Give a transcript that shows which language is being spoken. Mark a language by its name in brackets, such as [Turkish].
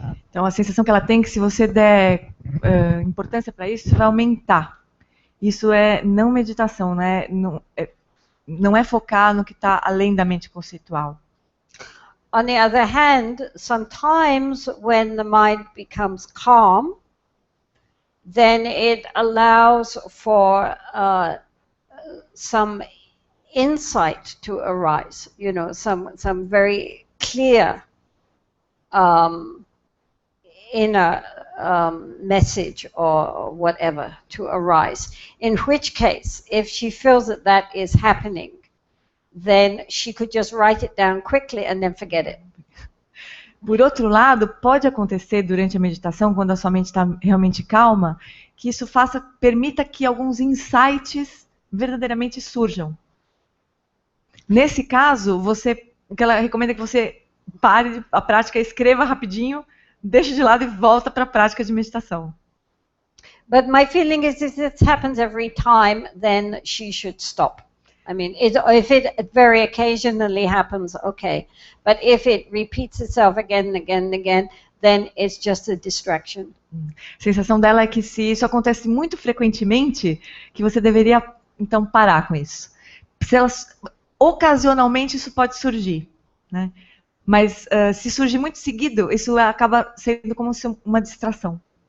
[Portuguese] Então a sensação que ela tem é que se você der importância para isso, vai aumentar. Isso é não meditação, né? Não é focar no que está além da mente conceitual. [English] On the other hand, sometimes when the mind becomes calm, then it allows for some insight to arise, some very clear inner message or whatever to arise. In which case, if she feels that is happening, then she could just write it down quickly and then forget it. [Portuguese] Por outro lado, pode acontecer durante a meditação, quando a sua mente está realmente calma, que isso permita que alguns insights verdadeiramente surjam. Nesse caso, o que ela recomenda é que você pare a prática, escreva rapidinho, deixe de lado e volta para a prática de meditação. [English] But my feeling is if this happens every time, then she should stop. I mean, if it very occasionally happens, okay. But if it repeats itself again and again and again, then it's just a distraction. [Portuguese] A sensação dela é que se isso acontece muito frequentemente, que você deveria, então, parar com isso. Ocasionalmente isso pode surgir, né? Mas se surgir muito seguido, isso acaba sendo como uma distração.